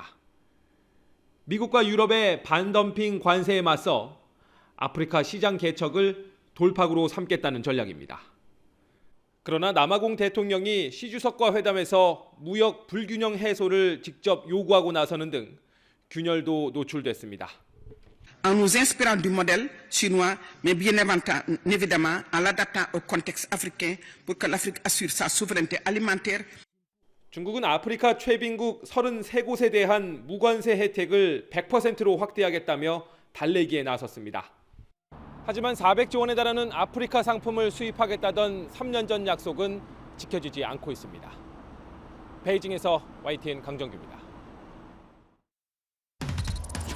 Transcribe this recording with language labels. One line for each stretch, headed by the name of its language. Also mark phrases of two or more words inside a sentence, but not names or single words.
Korean: 미국과 유럽의 반덤핑 관세에 맞서 아프리카 시장 개척을 돌파구로 삼겠다는 전략입니다. 그러나 남아공 대통령이 시 주석과 회담에서 무역 불균형 해소를 직접 요구하고 나서는 등 균열도 노출됐습니다.
French: En nous inspirant du modèle chinois, mais bien évidemment en l'adaptant au contexte africain pour que l'Afrique assure sa souveraineté alimentaire.
Korean: 중국은 아프리카 최빈국 33곳에 대한 무관세 혜택을 100%로 확대하겠다며 달래기에 나섰습니다. 하지만 400조 원에 달하는 아프리카 상품을 수입하겠다던 3년 전 약속은 지켜지지 않고 있습니다. 베이징에서 YTN 강정규입니다.